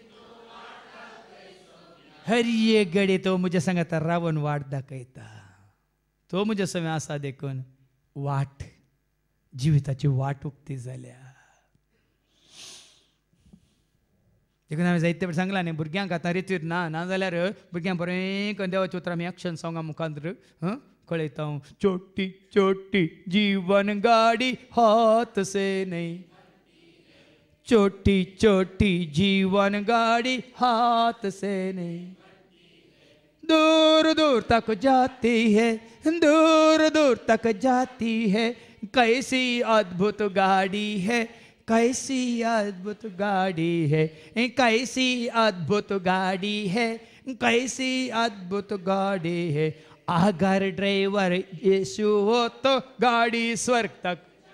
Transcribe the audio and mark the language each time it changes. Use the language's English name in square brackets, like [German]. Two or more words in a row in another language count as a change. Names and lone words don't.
[Konkani] हर एक घडी तो म्हज्या सांगाता रावून वाट दाखयता तो म्हज्या समें आसा देखून वाट जिविताची वाट उक्ती जाल्या देखून हांवें जायते फावटी सांगलां न्ही भुरग्यांक आतां रितीर ना जाल्यार भुरग्यांक बरें देवाचें उतर आमी एक्शन सॉंगा मुखांतर कळयता [Hindi] छोटी छोटी जीवन गाडी हाथ से नहीं छोटी छोटी जीवन गाड़ी हाथ से नहीं दूर दूर तक जाती है दूर दूर तक जाती है कैसी अद्भुत गाड़ी है कैसी अद्भुत गाड़ी है कैसी अद्भुत गाड़ी है कैसी अद्भुत गाड़ी है अगर ड्राइवर यीशु हो तो गाड़ी स्वर्ग तक